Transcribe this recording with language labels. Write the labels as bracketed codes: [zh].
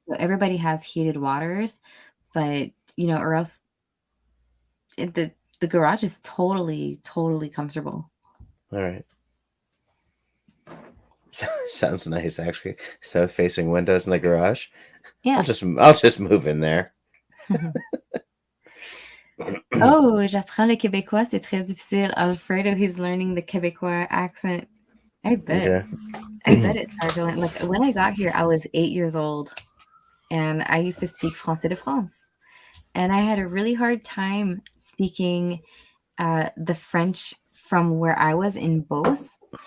[en] So everybody has heated waters, but or else the garage is totally comfortable. All right. Sounds nice, actually. South facing windows in the garage. Yeah. I'll just move in there. [fr] Oh, j'apprends le québécois, c'est très difficile. [en] Alfredo, he's learning the Québécois accent. I bet. Okay. I bet it's hard to learn. Like when I got here, I was 8 years old, and I used to speak [fr] Français de France. [en] And I had a really hard time speaking the French from where I was in Beauce.